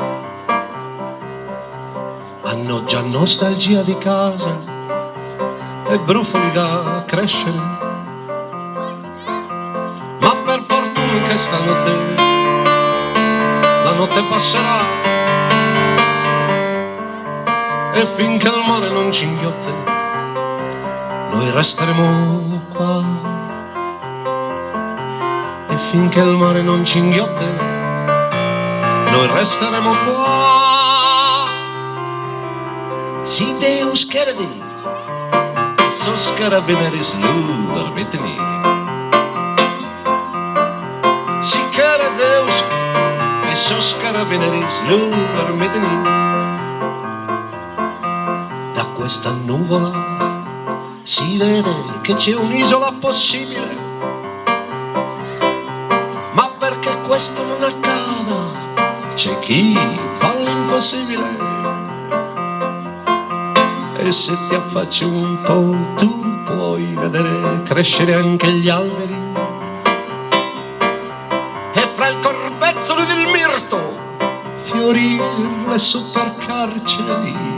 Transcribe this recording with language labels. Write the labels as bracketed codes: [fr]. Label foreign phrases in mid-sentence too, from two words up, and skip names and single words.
[it] hanno già nostalgia di casa e brufoli da crescere, ma per fortuna che stanotte la notte passerà e finché il mare non ci inghiotte noi resteremo qua. E finché il mare non ci inghiotte noi resteremo qua. [sc] Si Deus querere, sos carabineris lu permettini. Si quere Deus e sos carabineris lu permettini. [it] Da questa nuvola si vede che c'è un'isola possibile, perché questo non accada c'è chi fa l'impossibile, e se ti affacci un po' tu puoi vedere crescere anche gli alberi e fra il corbezzolo del mirto fiorire le supercarceri.